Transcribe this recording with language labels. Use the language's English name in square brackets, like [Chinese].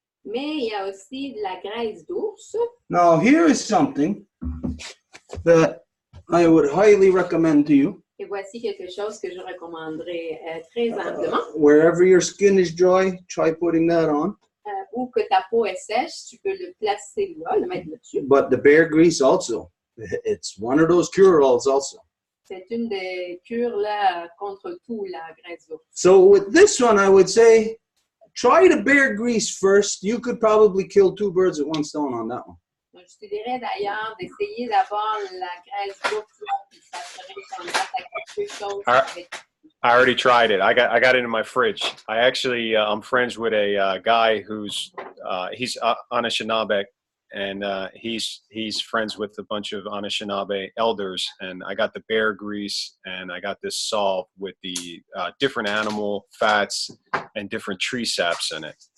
[French] Mais il y a aussi de la graisse d'ours. [English] Now, here is something that I would highly recommend to you. [French] Et voici quelque chose que je recommanderais très amplement. [English] Wherever your skin is dry, try putting that on. [French] Ou que ta peau est sèche, tu peux le placer là, le mettre là-dessus. [English] But the bear grease also, it's one of those cure-alls also. [French] C'est une des cures là contre tout la graisse d'ours. [English] So with this one, I would say, try the bear grease first. You could probably kill 2 birds with 1 stone on that one. [French] Donc, je te dirais d'ailleurs d'essayer d'abord la graisse d'ours, puis ça serait comme quelque chose avec. [English] I already tried it. I got it in my fridge. I actually I'm friends with a guy who's he's Anishinaabe, and he's friends with a bunch of Anishinaabe elders. And I got the bear grease, and I got this salve with the different animal fats and different tree saps in it.